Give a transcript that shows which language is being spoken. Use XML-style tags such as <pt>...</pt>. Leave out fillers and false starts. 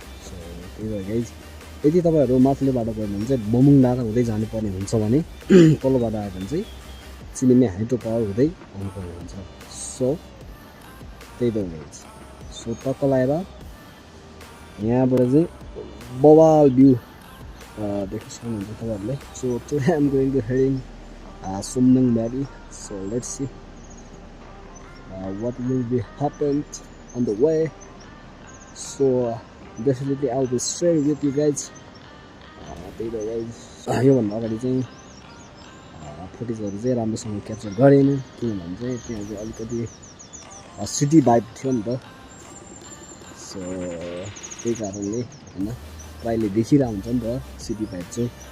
<ne>So त्यही भएर guys यदि तपाईहरु माथिल्लो बाटो गयो भने चाहिँ बोमुङ डाँडा हुँदै जानुपर्ने हुन्छ भने तल्लो बाटो आयो भने चाहिँ चिलिमे हाइड्रो पावर हुँदै आउनुपर्ने हुन्छ. सो त्यही भएर गाइज सो टक्क लाएर यहाँबाट चाहिँ बवाल भ्यू देख्न सक्नुहुन्छ तपाईहरुले.</ne> <en>So today I am going to heading Sumnang valley. So let's see what will be happened on the way. So definitely I'll be sharing with you guys.</en> <ne>त्यही भएर गाइज योभन्दा अगाडि चाहिँ फुटेजहरु चाहिँ राम्रोसँग क्याप्चर गरेन किनभने चाहिँ त्यहाँ चाहिँ अलिकति सिटी भाइब थियो नि त. सो त्यही कारणले हैन प्रायले देखिरहेको हुन्छ नि त सिटी भाइब चाहिँ.</ne>